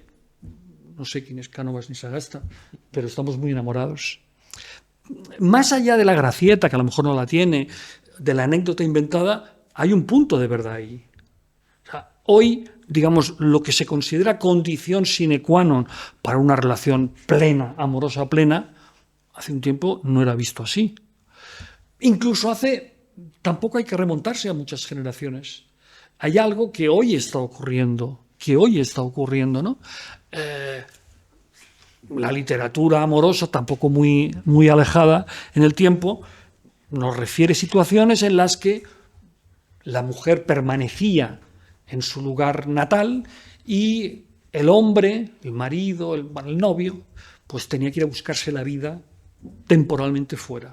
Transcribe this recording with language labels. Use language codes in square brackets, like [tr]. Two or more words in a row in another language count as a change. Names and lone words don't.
[es] No sé quién es Cánovas ni Sagasta, pero estamos muy enamorados. Más allá de la gracieta, que a lo mejor no la tiene, de la anécdota inventada, hay un punto de verdad ahí. O sea, hoy, digamos, lo que se considera condición [la] sine qua non [es] para una relación plena, amorosa plena, hace un tiempo no era visto así. Incluso tampoco hay que remontarse a muchas generaciones. Hay algo que hoy está ocurriendo, ¿no? La literatura amorosa, tampoco muy, muy alejada en el tiempo, nos refiere situaciones en las que la mujer permanecía en su lugar natal y el hombre, el marido, el novio, pues tenía que ir a buscarse la vida temporalmente fuera.